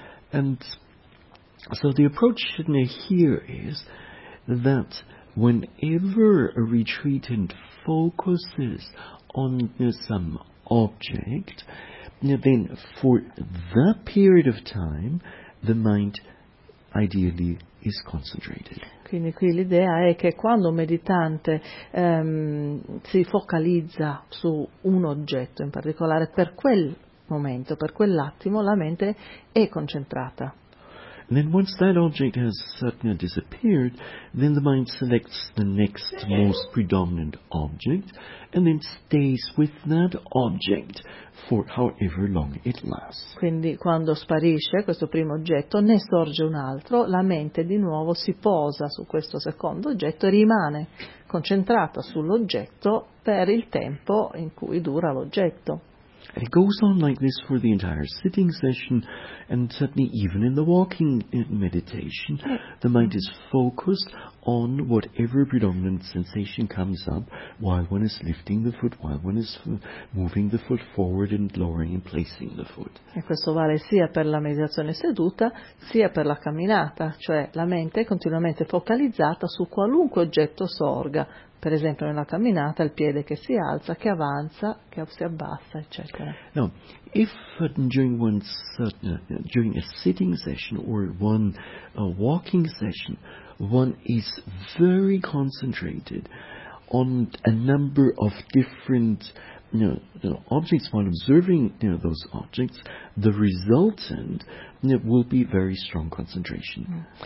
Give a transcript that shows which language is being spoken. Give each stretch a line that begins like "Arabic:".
English: So the approach here is that whenever a retreatant focuses on some object, then for that period of time the mind ideally is concentrated.
Italian: Quindi qui l'idea è che quando un meditante si focalizza su un oggetto in particolare, per quel momento, per quell'attimo, la mente è concentrata.
English: Then once that object has suddenly disappeared, then the mind selects the next most predominant object and then stays with that object for however long it lasts.
Italian: Quindi quando sparisce questo primo oggetto, ne sorge un altro, la mente di nuovo si posa su questo secondo oggetto e rimane concentrata sull'oggetto per il tempo in cui dura l'oggetto.
English: It goes on like this for the entire sitting session, and certainly even in the walking meditation, the mind is focused on whatever predominant sensation comes up while one is lifting the foot, while one is moving the foot forward and lowering and placing the foot.
Italian: E questo vale sia per la meditazione seduta sia per la camminata, cioè la mente è continuamente focalizzata su qualunque oggetto sorga. Per esempio nella camminata, il piede che si alza, che avanza, che si abbassa, eccetera.
English: No, if during one's during a sitting session or one walking session, one is very concentrated on a number of different objects, while observing those objects, the resultant will be very strong concentration.